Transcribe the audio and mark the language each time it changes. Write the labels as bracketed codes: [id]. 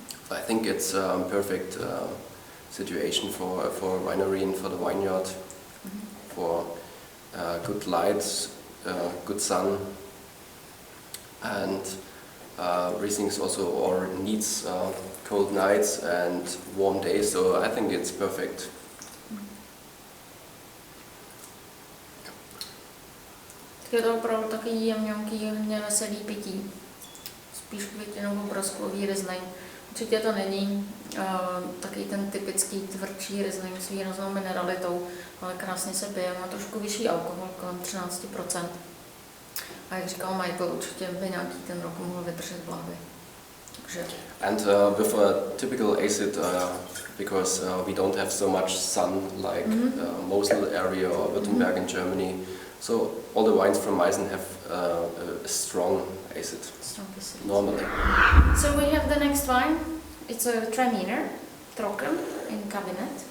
[en] I think it's a perfect situation for a winery and for the vineyard, for good lights, good sun, and Rieslings also or needs cold nights and warm days, so I think it's perfect. [cs] Je to opravdu takový jemňonký, hodně veselý pití. Spíš květinovou broskový Riesling. Určitě to není takový ten typický tvrdší Riesling s výraznou mineralitou, ale krásně se pije, má trošku vyšší alkohol, kolem 13%. A jak říkal Michael, určitě by nějaký ten rok mohl vydržet v lahvi. [en] And with a typical acid, because we don't have so much sun like Mosel area or Württemberg in Germany, so all the wines from Meißen have a strong acid. Normally. So we have the next wine. It's a Traminer, Trocken, in cabinet.